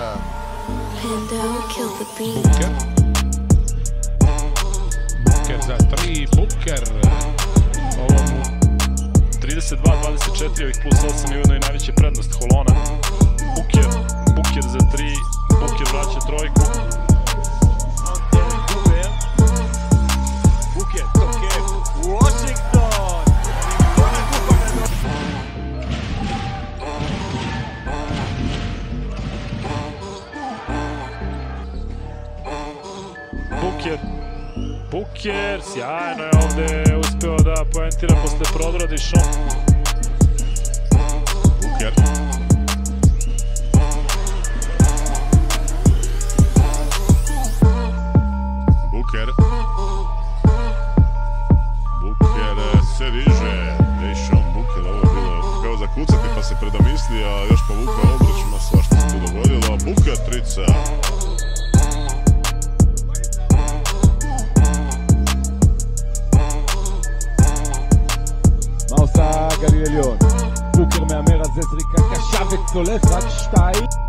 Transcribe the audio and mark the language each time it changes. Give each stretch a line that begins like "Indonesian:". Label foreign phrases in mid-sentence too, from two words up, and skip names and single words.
Serbian: za 3, Buker. Ovo mu 32-24, ovih plus 8 je ujedno i najveća prednost Holona. Buker za 3, Buker vraća trojku.
Hebrew: בוקר תוקף, וושינגטון!
Serbian: Buker, sjajno je ovde uspeo da poentira posle prodora Dišon. Buker se diže, Dejšon Buker, ovo je bilo kao zakucati pa se predomislio, a još povukao obruč, ma svašta se tu dogodilo. Buker trica.
Hebrew: מה עושה גליל עליון? בוקר מהמר על זה זריקה קשה וצולף, רק 2.